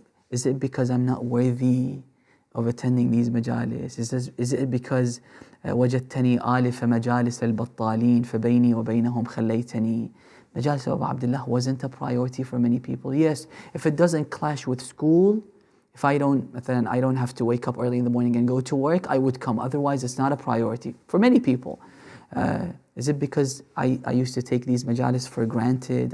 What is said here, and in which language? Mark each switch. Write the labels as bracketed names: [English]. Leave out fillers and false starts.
[English] Is it because I'm not worthy of attending these majalis? Is it because [Arabic] وجدتني آلف مجالس البطالين فبيني وبينهم خليتني? [English] Majalis of Abu Abdullah wasn't a priority for many people. Yes, if it doesn't clash with school, if I don't have to wake up early in the morning and go to work, I would come. Otherwise, it's not a priority for many people. Is it because I used to take these majalis for granted?